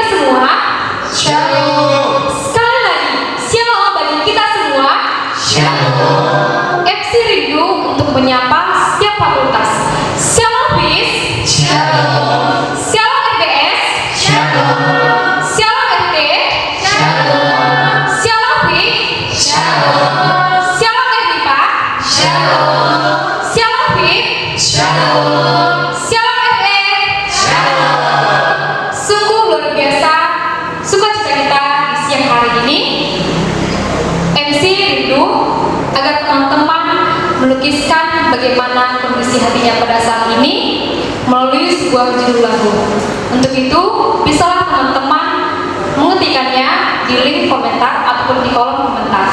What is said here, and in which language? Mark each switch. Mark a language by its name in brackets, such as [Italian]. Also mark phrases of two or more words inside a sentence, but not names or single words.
[Indonesian] semua. Shalom. Sekali lagi, shalom bagi kita semua. Shalom. FC rindu untuk menyapa setiap fakultas. Shalom BIS. Shalom. Shalom FBS. Shalom. Shalom FT. Shalom. Shalom BI. Shalom. Shalom FIPA. Shalom. Shalom BIP. Shalom. Shalom FE. Shalom. Sungguh luar biasa sukacita kita di siang hari ini. MC rindu agar teman-teman melukiskan bagaimana kondisi hatinya pada saat ini melalui sebuah judul lagu. Untuk itu, bisalah teman-teman mengetikkannya di link komentar ataupun di kolom komentar.